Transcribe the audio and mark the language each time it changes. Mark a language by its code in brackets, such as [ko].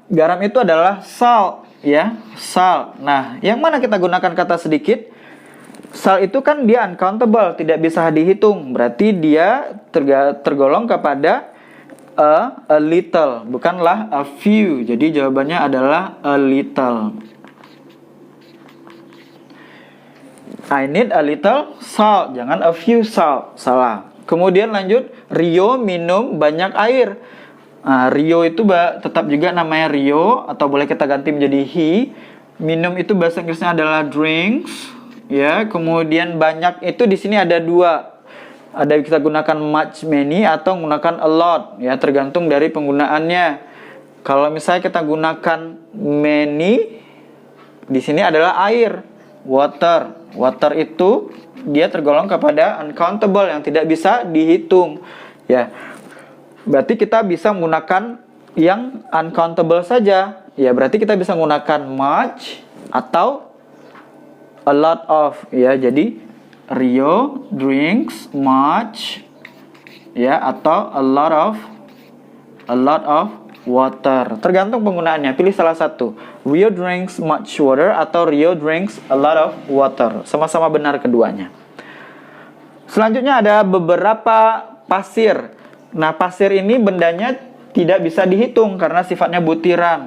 [id] Garam itu adalah salt, ya, salt. Nah, yang mana kita gunakan kata sedikit? Salt itu kan dia uncountable, tidak bisa dihitung. Berarti dia tergolong kepada a little, bukanlah a few. Jadi jawabannya adalah a little. [en] I need a little salt, [id] jangan [en] a few salt. [id] Salah. Kemudian lanjut, Rio minum banyak air. Nah, Rio itu tetap juga namanya Rio, atau boleh kita ganti menjadi he. Minum itu bahasa Inggrisnya adalah drinks, ya. Kemudian banyak itu di sini ada dua. Ada kita gunakan much, many, atau menggunakan a lot, ya, tergantung dari penggunaannya. Kalau misalnya kita gunakan many, di sini adalah air, water. Water itu dia tergolong kepada uncountable yang tidak bisa dihitung, ya. Berarti kita bisa menggunakan yang uncountable saja. Ya, berarti kita bisa menggunakan much atau a lot of, ya. Jadi [en] Rio drinks much, [id] ya, atau [en] a lot of water. [id] Tergantung penggunaannya. Pilih salah satu. [en] Rio drinks much water [id] atau [en] Rio drinks a lot of water. [id] Sama-sama benar keduanya. Selanjutnya ada beberapa pasir. Nah, pasir ini bendanya tidak bisa dihitung karena sifatnya butiran.